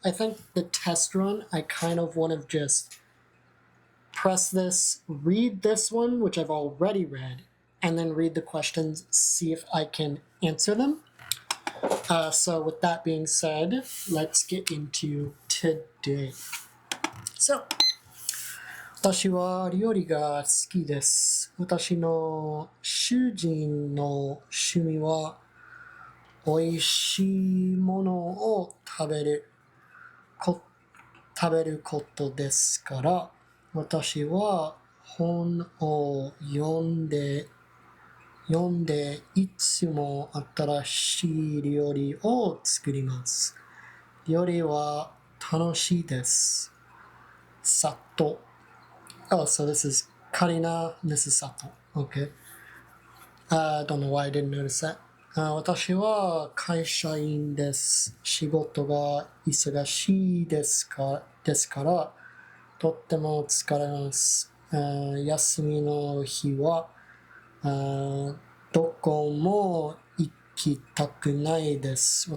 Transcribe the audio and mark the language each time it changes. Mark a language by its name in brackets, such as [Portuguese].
[English] I think the test run, I kind of want to just press this, read this one, which I've already read, and then read the questions, see if I can answer them. So with that being said, let's get into today. [Japanese] So, 私は料理が好きです。私の主人の趣味は美味しいものを食べることですから、私は本を読んでいつも新しい料理を作ります。料理は楽しいです。さと。 [English] Oh, so this is Karina, this is Sato. Okay. I don't know why I didn't notice that. [Japanese] 私は会社員です。仕事が忙しいですから、とっても疲れます。休みの日はどこも行きたくないです。